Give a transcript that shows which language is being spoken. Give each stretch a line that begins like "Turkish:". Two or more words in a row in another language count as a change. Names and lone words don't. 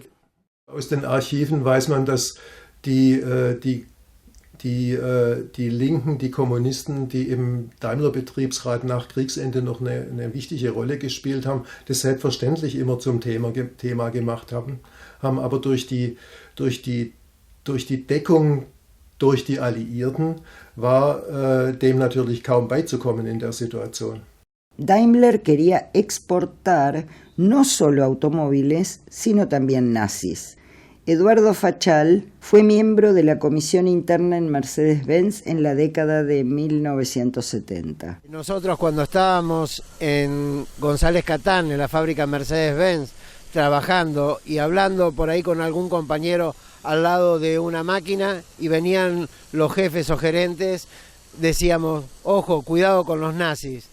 German: Aus den Archiven weiß man, dass die Linken, die Kommunisten, die im Daimler-Betriebsrat nach Kriegsende noch eine wichtige Rolle gespielt haben, das selbstverständlich immer zum Thema gemacht haben aber durch die Deckung durch die Alliierten war dem natürlich kaum beizukommen in der Situation.
Spanish: Daimler quería exportar no solo automóviles, sino también nazis. Eduardo Fachal fue miembro de la comisión interna en Mercedes-Benz en la década de 1970. Nosotros cuando estábamos en González Catán, en la fábrica Mercedes-Benz, trabajando y hablando por ahí con algún compañero al lado de una máquina y venían los jefes o gerentes, decíamos, ojo, cuidado con los nazis.